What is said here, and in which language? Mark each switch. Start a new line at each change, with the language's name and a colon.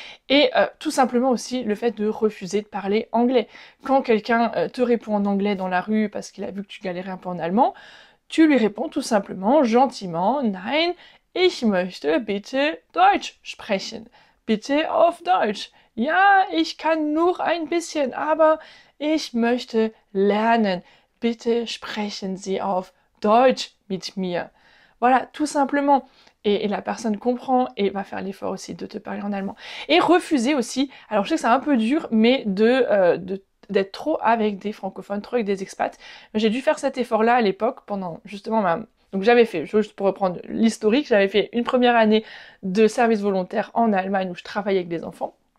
French: Et tout simplement aussi le fait de refuser de parler anglais. Quand quelqu'un te répond en anglais dans la rue parce qu'il a vu que tu galérais un peu en allemand, tu lui réponds tout simplement, gentiment,
German: Nein, ich möchte bitte Deutsch sprechen. Bitte auf Deutsch. Ja, ich kann nur ein bisschen, aber ich möchte lernen. Bitte sprechen Sie auf Deutsch mit mir.
French: Voilà, tout simplement. Et la personne comprend et va faire l'effort aussi de te parler en allemand. Et refuser aussi, alors je sais que c'est un peu dur, mais d'être trop avec des francophones, trop avec des expats. J'ai dû faire cet effort-là à l'époque, pendant justement Donc j'avais fait, juste pour reprendre l'historique, j'avais fait une première année de service volontaire en Allemagne où je travaillais avec des enfants.